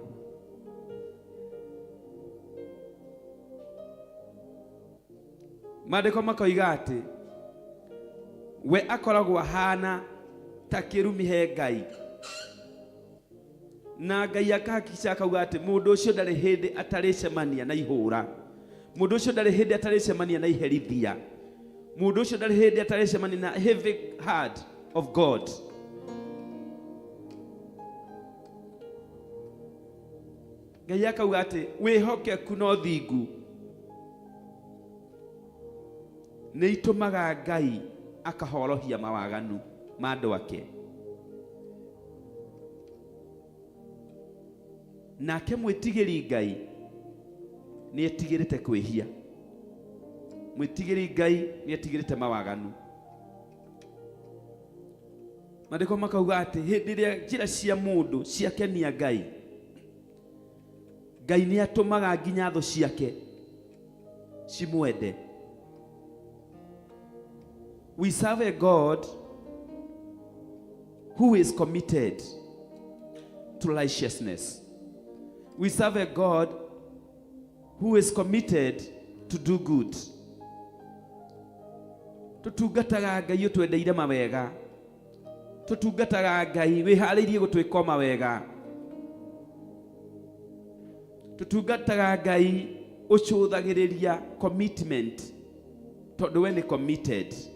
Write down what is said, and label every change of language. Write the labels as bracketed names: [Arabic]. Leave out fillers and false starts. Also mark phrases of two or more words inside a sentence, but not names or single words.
[Kikuyu] Maandĩko makoiga atĩ we akoragwo ahana ta kĩrumi he Ngai, na Ngai akahakica akauga atĩ mũndũ ũcio ndarĩ hĩndĩ atarĩcemania na ihũra, mũndũ ũcio ndarĩ hĩndĩ atarĩcemania na iherithia, mũndũ ũcio ndarĩ hĩndĩ atarĩcemania na [English] heavy heart of God. [Kikuyu] Ngai akauga atĩ wĩhokeku no thingu nĩ itũmaga Ngai akahorohia mawaganu ma andũ ake. Nake mwĩtigĩri Ngai nĩ etigĩrĩte kwĩhia, mwĩtigĩri Ngai nĩ etigĩrĩte mawaganu. Maandĩko makauga atĩ hĩndĩ ĩrĩa njĩra cia mũndũ ciakenia Ngai, Ngai nĩ atũmaga nginya thũ ciake cimwende. [English] We serve a God who is committed to righteousness. We serve a God who is committed to do good. [Kikuyu] Tutungataga Ngai ũtwendeire mawega, tutungataga Ngai wĩharĩirie gũtwĩka mawega, tutungataga Ngai ũcũthagĩrĩria commitment tondũ we nĩ committed.